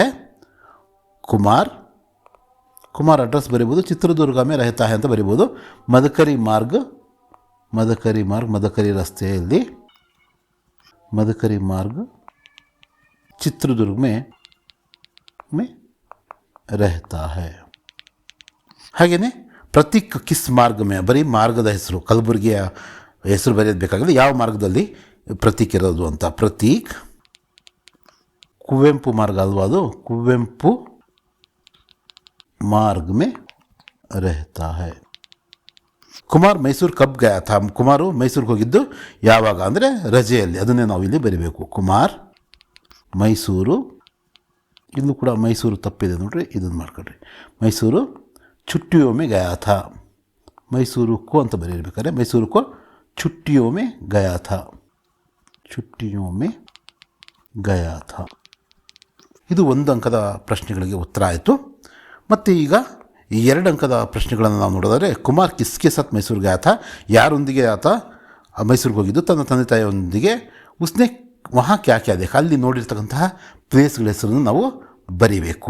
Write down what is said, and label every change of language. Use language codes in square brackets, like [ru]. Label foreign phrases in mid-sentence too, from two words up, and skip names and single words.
[kn] ಕುಮಾರ್ ಅಡ್ರೆಸ್ ಬರೀಬೋದು, [hi] चित्रदुर्ग में रहता है [kn] ಅಂತ ಬರೀಬೋದು. ಮದಕರಿ ಮದಕರಿ ರಸ್ತೆಯಲ್ಲಿ, [hi] मदकरी मार्ग चित्रदुर्ग में रहता है. [kn] ಹಾಗೆಯೇ [hi] प्रतीक किस मार्ग में [kn] ಬರೀ ಮಾರ್ಗದ ಹೆಸರು, ಕಲಬುರಗಿಯ ಹೆಸರು ಬರೆಯೋದು ಬೇಕಾಗಲ್ಲ, ಯಾವ ಮಾರ್ಗದಲ್ಲಿ ಪ್ರತೀಕ್ ಇರೋದು ಅಂತ. ಪ್ರತೀಕ್ ಕುವೆಂಪು ಮಾರ್ಗ ಅಲ್ವಾ ಅದು, [hi] कुवेंपु मार्ग में रहता है. कुमार मैसूर कब गया था, [kn] ಕುಮಾರು ಮೈಸೂರಿಗೆ ಹೋಗಿದ್ದು ಯಾವಾಗ ಅಂದರೆ ರಜೆಯಲ್ಲಿ, ಅದನ್ನೇ ನಾವು ಇಲ್ಲಿ ಬರಿಬೇಕು. ಕುಮಾರ್ ಮೈಸೂರು, ಇಲ್ಲೂ ಕೂಡ ಮೈಸೂರು ತಪ್ಪಿದೆ ನೋಡ್ರಿ, ಇದನ್ನು ಮಾಡ್ಕೊಳ್ರಿ. [hi] ಮೈಸೂರು छुट्टियों में गया था, मैसूर को [kn] ಅಂತ ಬರೀಬೇಕಾದ್ರೆ [hi] मैसूर को छुट्टियों में गया था, छुट्टियों में गया था. [kn] ಇದು ಒಂದು ಅಂಕದ ಪ್ರಶ್ನೆಗಳಿಗೆ ಉತ್ತರ ಆಯಿತು. ಮತ್ತು ಈಗ ಈ 2 ಅಂಕದ ಪ್ರಶ್ನೆಗಳನ್ನು ನಾವು ನೋಡೋದಾದರೆ, [hi] कुमार किसके साथ मैसूर गया था, [kn] ಯಾರೊಂದಿಗೆ ಆತ ಮೈಸೂರಿಗೆ ಹೋಗಿದ್ದು, ತನ್ನ ತಂದೆ ತಾಯಿಯೊಂದಿಗೆ. [hi] उसने वहाँ क्या क्या देखा, [kn] ಅಲ್ಲಿ ನೋಡಿರ್ತಕ್ಕಂತಹ ಪ್ಲೇಸ್ಗಳ ಹೆಸರನ್ನು ನಾವು ಬರೀಬೇಕು.